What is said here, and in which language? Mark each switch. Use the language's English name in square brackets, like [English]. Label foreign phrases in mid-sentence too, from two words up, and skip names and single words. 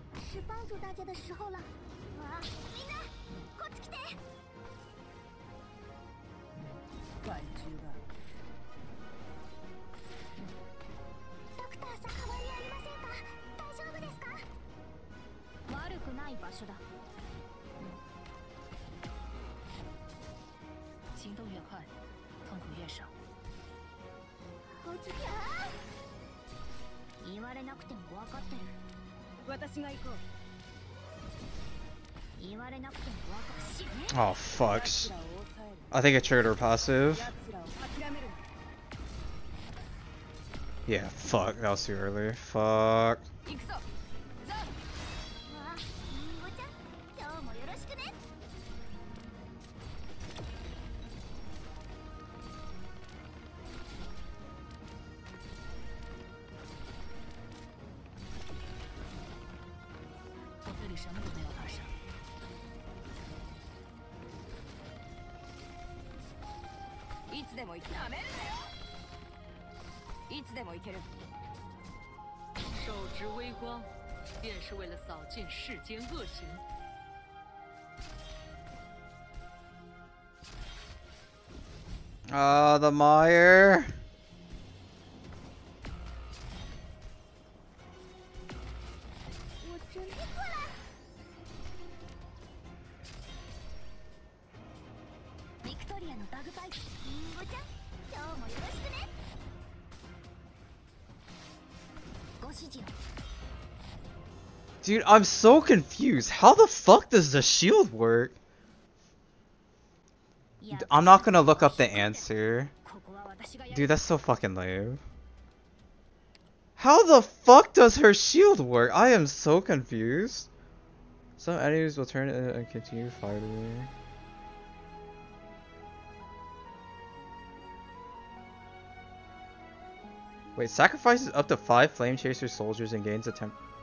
[Chinese] 是帮助大家的时候了。啊， [Japanese] みんな、こっち来て。害虫が。ドクターさん、変わりありませんか？大丈夫ですか？悪くない場所だ。 [Chinese] 行动越快，痛苦越少。おじきゃー。 [Japanese] 言われなくても分かってる。私が行こう。言われなくても分かってる。 [English] Oh fuck. [Japanese] 奴らを抑える。 [English] I think it triggered her passive. [Japanese] 奴らを諦めるな。 [English] Yeah, fuck. That was too early. Fuck. [Japanese] 行くぞ。ザわあ、りんごちゃん、今日もよろしくね。 [Chinese] 我这里什么都没有发生。 [Japanese] いつでも行け。なめるなよ。いつでも行ける。 [Chinese] 手执微光，便是为了扫尽世间恶行。 [English] Ah, the mire. [Chinese] 我准备过来。 [Japanese] ビクトリアのバグパイプ、りんごちゃん、今日もよろしくね。ご指示を。 [English] Dude, I'm so confused. How the fuck does the shield work? I'm not gonna look up the answer. [Japanese] ここは私がやる。 [English] Dude, that's so fucking lame. How the fuck does her shield work? I am so confused. Some enemies will turn in and continue fighting. Wait, sacrifices up to 5 flame chaser soldiers and gains a temp.